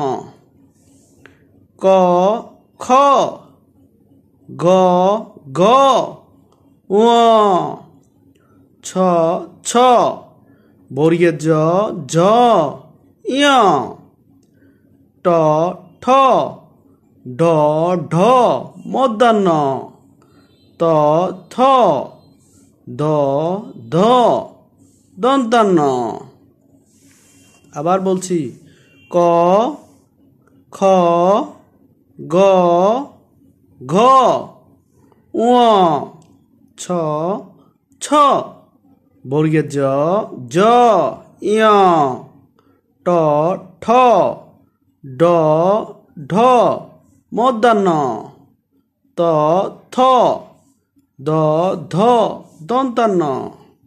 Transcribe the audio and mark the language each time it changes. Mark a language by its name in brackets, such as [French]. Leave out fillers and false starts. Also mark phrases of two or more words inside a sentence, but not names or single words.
[Bangla] ক, খ, গ, ঘ, ঙ, ছ, ছ, বর্গীয় জ, ঝ, ঞ, ট, ঠ, ঢ, ঢ, মূর্ধন্য, ত, থ, দ, ধ, দন্তান্ন। আবার বলছি, ক, খ, গ, ঘ, ঙ, ছ, ছ, বর্গীয় জ, ঝ, ঞ, ট, ঠ, ড, ঢ, মূর্ধন্য, ত, থ, দ, ধ, দন্তান্ন।